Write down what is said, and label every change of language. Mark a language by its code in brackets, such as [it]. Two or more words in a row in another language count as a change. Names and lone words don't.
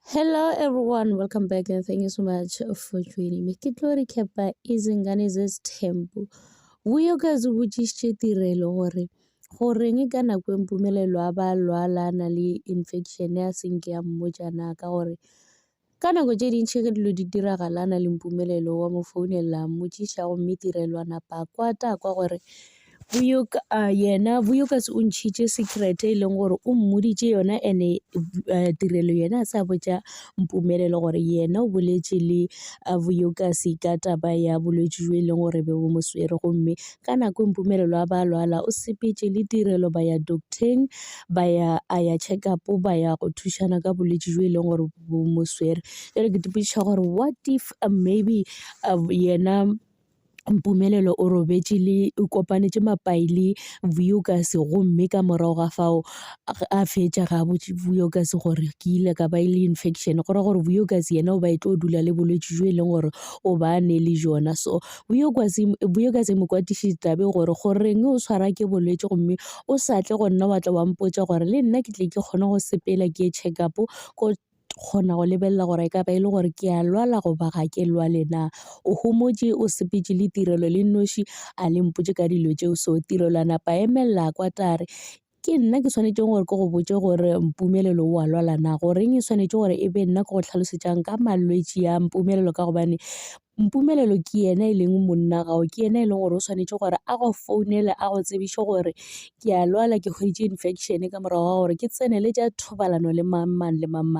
[en] Hello everyone, welcome back and thank you so much for joining me. [nso] Ke tlo recapa Izingane Zesithembu. Vuyo kazi botsisitše Tirelo goreng ka nako e Mpumelelo a ba lwala a na le infection ya seng ke ya mmotjana ka gore ka nako tše dintšhi ge dilo di diragala a na le Mpumelelo wa mo founela mmotšiša gomme Tirelo a napa a kwata kwa gore Vuyo kasi o ntšhitše secret e leng gore o mmoditše yona ene Tirelo yena a sa botša Mpumelelo gore yena o boletše le Vuyo kasi ka taba ya bolwetši jo e leng gore be bo mo swere gomme ka nako Mpumelelo a ba lwala o sepetše le Tirelo ba ya docteng a ya [en] check up [nso] ba ya go thušana ka bolwetši jo e leng gore bo mo swere. Jwale ke dipotšiša gore [en] what if maybe [nso] yena Mpumelelo o robetše le o kopanetše mapai le Vuyo kasi gomme ka morago ga fao a fetša ga botše Vuyo kasi gore ke ile ka ba le infection gore Vuyo kasi yena o ba tlo dula le bolwetši jo e leng gore o ba ne le jona. So Vuyo kasi mo kwatišitše tabe goreng o swara ke bolwetši gomme o sa tle go nna wa tla wa mpotša gore le nna ke tle ke kgone go sepela ke [en] check up [nso] ko kgona go lebelela gore ka ba ile gore ke a lwala goba ga ke lwale na. O homotše o sepetše le Tirelo le nnoši a le mpotše ka dilo tšeo. So Tirelo a napa emelela kwa tare ke nna ke swanetše gore ke go botše gore Mpumelelo o a lwala na, goreng e swanetše gore e be nna ke go tlhalosetšang ka malwetši ya Mpumelelo ka gobane Mpumelelo ke yena e leng monna gao, ke yena e leng gore o swanetše gore a go founele a go tsebiše gore ke a lwala ke hweditše infection ka morago ga gore ke tsene le tša thobalano le mang le mang.